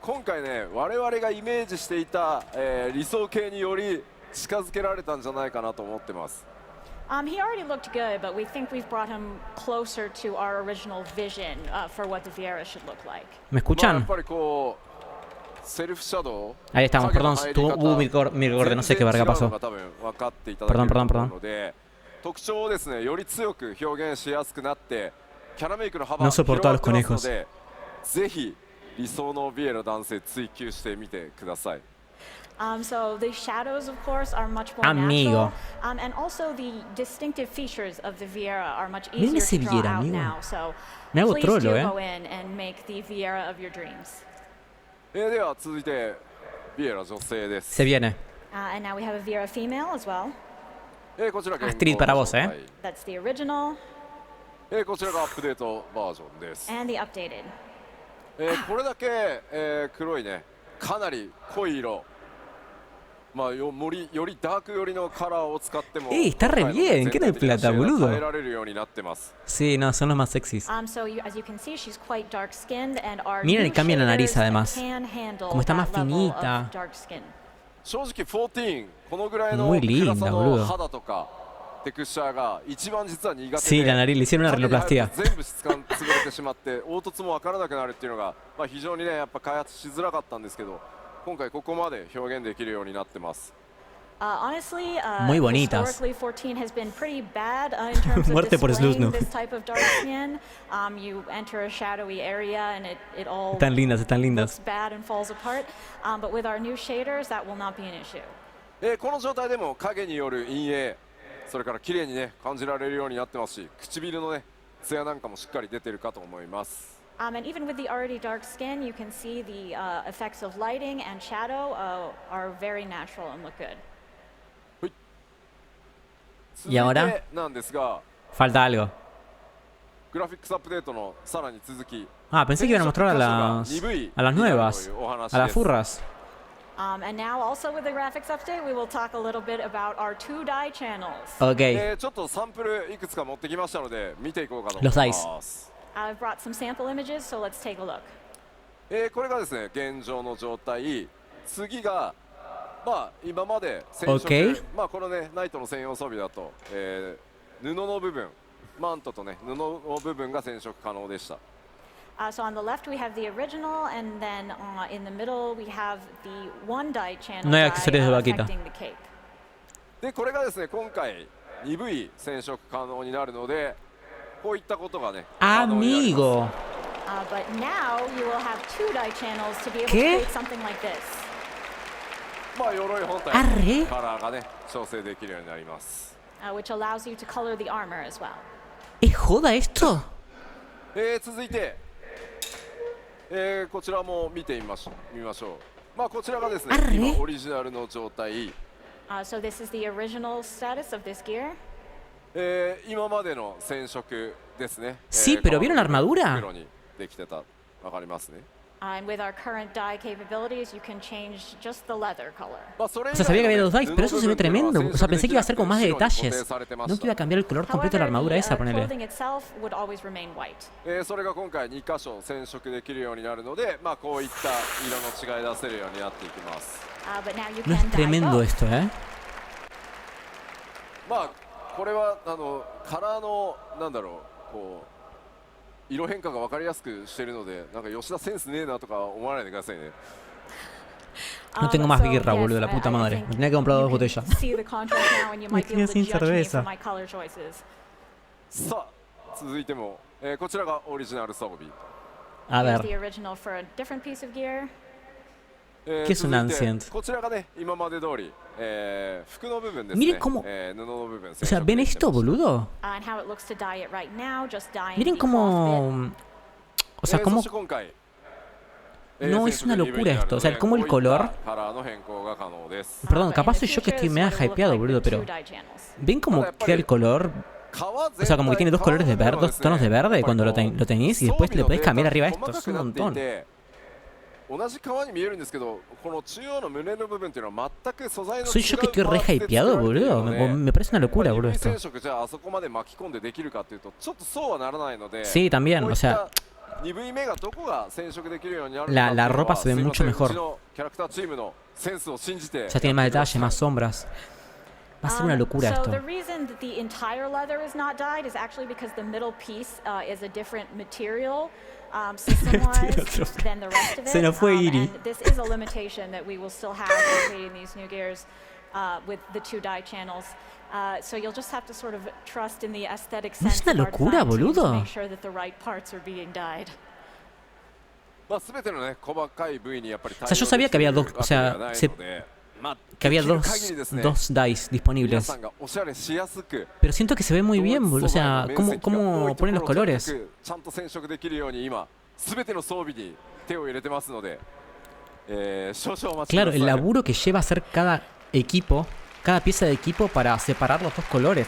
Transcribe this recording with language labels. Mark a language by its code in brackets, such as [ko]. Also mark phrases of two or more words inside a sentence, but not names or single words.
[ja] 今回ね、我々がイメージしていた、理想形により近づけられたんじゃないかなと思ってます。 [en] He already looked good, but we think we've brought him closer to our original vision for what the Viera should look like. [es] ¿Me escuchan? Ahí estamos, perdón, hubo mi corte, no sé qué verga pasó. Perdón, perdón, perdón. No soporto a los conejos. [en] So the shadows, of course, are much more [es] Amigo. [en] natural, and also the distinctive features of the Viera are much easier to draw out now. So please do go in and make the Viera of your dreams. [es] Se viene. [en] And now we have a Viera female as well. [es] Astrid para vos, [en] That's the original. And the updated. [ja] これだけ、黒いね、かなり濃い色。まあよりダーク寄りのカラーを使っても。 [es] Está re bien, ¿qué no hay plata, boludo? [ja] 変えられるようになってます。 [es] Sí, no, son los más sexys. [en] So as you can see, she's quite dark-skinned, and our [es] Miren, cambia la nariz además. Como está más finita. [ja] 正直14このぐらいの暗さの肌とかテクスチャーが一番実は苦手で。 [es] Sí, la nariz le hicieron una rinoplastia. [ja] 全部質感潰れてしまって凹凸も分からなくなるっていうのが、まあ非常にねやっぱ開発しづらかったんですけど、今回ここまで表現できるようになってます。 [en] Honestly, [es] Muy bonitas. [en] Historically, 14 has been pretty bad in terms of displaying this type of dark skin. You enter a shadowy area and it all [es] Están lindas, están lindas. [en] looks bad and falls apart. But with our new shaders, that will not be an issue. [ja] この状態でも影による陰影、それから綺麗にね感じられるようになってますし、唇のね艶なんかもしっかり出てるかと思います。 [en] And even with the already dark skin, you can see the effects of lighting and shadow are very natural and look good. [es] ¿Y ahora? Falta algo. Ah, pensé que iban a mostrar a las nuevas, a las furras. [en] And now also with the graphics update, we will talk a little bit about our 2-die channels. [es] Okay. Los dice. [en] I've brought some sample images, so let's take a look. [ja] これがですね、現状の状態。次がまあ今まで染色、まあこのねナイトの専用装備だと、布の部分、マントとね布の部分が染色可能でした。 [en] So on the left we have the original, and then in the middle we have the 1-die channel dye affecting the cape. [ja] でこれがですね今回鈍い染色可能になるので、こういったことがね。 [es] Amigo. [en] But now you will have 2-die channels to be able to create something like this. [ja] まあ鎧本体のカラーがね調整できるようになります。 [en] Which allows you to color the armor as well. [es] ¿Es joda esto? [ja] 続いて、こちらも見てみましょう。まあこちらがですね今オリジナルの状態。 [en] So this is the original status of this gear. [ja] 今までの染色ですね。 [es] Sí, pero ¿vieron la armadura? [ja] 黒にできてた、わかりますね。 [en] And with our current dye capabilities, you can change just the leather color. [es] O sea, sabía que había dos dyes, pero eso se ve tremendo. O sea, pensé que iba a ser con más de detalles. No que iba a cambiar el color completo de la armadura esa, ponele. [ja] それが今回2箇所染色できるようになるので、まあこういった色の違い出せるようになっていきます。 [es] No es tremendo esto, ¿eh? [ja] まあこれはカラーのなんだろうこう。色変化が分かりやすくしているので、なんか吉田センスねえなとか思わないでくださいね。 [es] No tengo más birra, boludo, la puta madre. Me tenía que comprar 2 botellas. Me quedé sin cerveza. [ja] さあ、続いても、こちらがオリジナル装備。 [es] A ver. ¿Qué es un ancient? [ja] こちらがね、今まで通り、服の部分ですね。 [es] Miren cómo. O sea, ¿ven esto, boludo? Miren cómo. O sea, cómo. No, es una locura esto. O sea, cómo el color. Perdón, capaz soy yo que estoy mega hypeado, boludo, pero. ¿Ven cómo queda el color? O sea, como que tiene dos colores de verde, dos tonos de verde cuando lo tenéis y después le podéis cambiar arriba a esto. Es un montón. [ja] 同じ皮に見えるんですけど、この中央の胸の部分っていうのは全く素材の違う。 [es] Soy yo que estoy re hypeado, boludo. Me parece una locura, boludo, esto. Sí, también, o sea, La ropa se ve mucho mejor. Ya tiene más detalle, más sombras. Va a ser una locura esto. [en] The reason that the entire leather is not dyed is actually because the middle piece is a different material system-wise than the rest of it. [es] Se nos fue Iri. [en] And this is a limitation that we will still have in creating these new gears with the 2 dye channels. So you'll just have to sort of trust in the aesthetic sense of our design teams to make sure that the right parts are being dyed. [es] O sea, yo sabía que había dos, o sea, que había dos dyes disponibles. Pero siento que se ve muy bien, o sea, cómo ponen los colores. Claro, el laburo que lleva a hacer cada equipo, cada pieza de equipo para separar los dos colores.